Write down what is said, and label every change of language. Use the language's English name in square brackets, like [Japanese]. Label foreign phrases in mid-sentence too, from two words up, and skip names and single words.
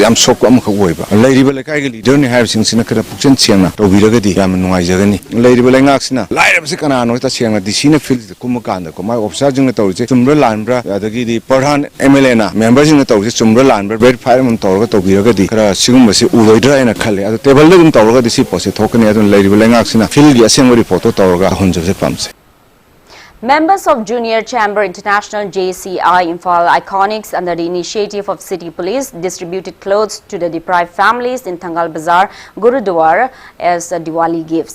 [Manipuri] ꯌꯥꯝ ꯁꯣꯛꯄ ꯑꯃꯈꯛ ꯑꯣꯏꯕ ꯂꯩꯔꯤꯕ ꯂꯩꯀꯥꯏꯒꯤ ꯂꯤꯗꯔꯅꯤ ꯍꯥꯏꯕꯁꯤꯡꯁꯤꯅ ꯈꯔ ꯄꯨꯛꯆꯦꯜ ꯁꯦꯡꯅ ꯇꯧꯕꯤꯔꯒꯗꯤ ꯌꯥꯝꯅ ꯅꯨꯡꯉꯥꯏꯖꯒꯅꯤ ꯂꯩꯔꯤꯕ ꯂꯩꯉꯥꯛꯁꯤꯅ ꯂꯥꯏꯔꯕꯁꯤ ꯀꯅꯥꯅꯣ ꯇꯁꯦꯡꯅ ꯗꯤꯁꯤꯅ ꯐꯤꯜꯁꯤꯗ ꯀꯨꯝꯃ ꯀꯥꯟꯗꯀꯣ ꯃꯥꯒꯤ ꯑꯣꯐꯤꯁꯥꯔꯁꯤꯡꯅ ꯇꯧꯔꯤꯁꯦ ꯆꯨꯝꯕ꯭ꯔꯥ ꯂꯥꯟꯕ꯭ꯔꯥ ꯑꯗꯒꯤꯗꯤ ꯄ꯭ꯔꯙꯥꯟ MLAꯅ ꯃꯦꯝꯕꯔꯁꯤꯡꯅ ꯇꯧꯔꯤꯁꯦ ꯆꯨꯝꯕ꯭ꯔꯥ ꯂꯥꯟꯕ꯭ꯔꯥ ꯚꯦꯔꯤꯐꯥꯏ ꯑꯃ ꯇꯧꯔꯒ ꯇꯧꯕꯤꯔꯒꯗꯤ ꯈꯔ ꯁꯤꯒꯨꯝꯕꯁꯤ ꯎꯔꯣꯏꯗ꯭ꯔꯥ ꯍꯥꯏꯅ ꯈꯜꯂꯦ ꯑꯗꯣ ꯇꯦꯕꯜꯗ ꯑꯗꯨꯝ ꯇꯧꯔꯒꯗꯤ ꯁꯤ ꯄꯣꯠꯁꯦ ꯊꯣꯛꯀꯅꯤ ꯑꯗꯨꯅ ꯂꯩꯔꯤꯕ ꯂꯩꯉꯥꯛꯁꯤꯅ ꯐꯤꯜꯒꯤ ꯑꯁꯦꯡꯕ ꯔꯤꯄꯣꯔꯠꯇꯣ ꯇꯧꯔꯒ ꯇꯧꯍꯟꯖꯕꯁꯦ ꯄꯥꯝꯖꯩ [English] Members of Junior Chamber International JCI Imphal Iconics under the initiative of City Police distributed clothes to the deprived families in Thangal Bazaar, Gurudwara as Diwali gifts.